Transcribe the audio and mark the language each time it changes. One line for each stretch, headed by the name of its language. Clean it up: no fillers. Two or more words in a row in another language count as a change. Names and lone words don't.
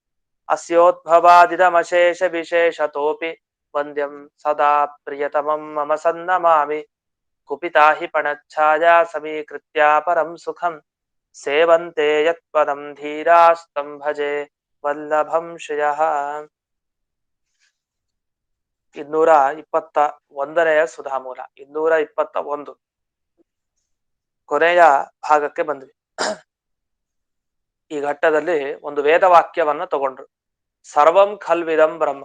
Sanskrit: अस्योद्भवादिदमशेषविशेषतोऽपि वन्द्यं सदा प्रियतमं मम सन्नमामि कुपिता हि पणच्छाया समीकृत्या परं सुखं सेवन्ते यत्पदं धीरास्तं भजे वल्लभं श्रियः.
Kannada: 221ನೇ ಸುಧಾಮೂಲ. 221 ಕೊನೆಯ ಭಾಗಕ್ಕೆ ಬಂದ್ವಿ. ಈ ಘಟ್ಟದಲ್ಲಿ ಒಂದು ವೇದವಾಕ್ಯವನ್ನ ತಗೊಂಡ್ರು.
Sanskrit: ಸರ್ವಂ ಖಲ್ವಿದಂ ಬ್ರಹ್ಮ.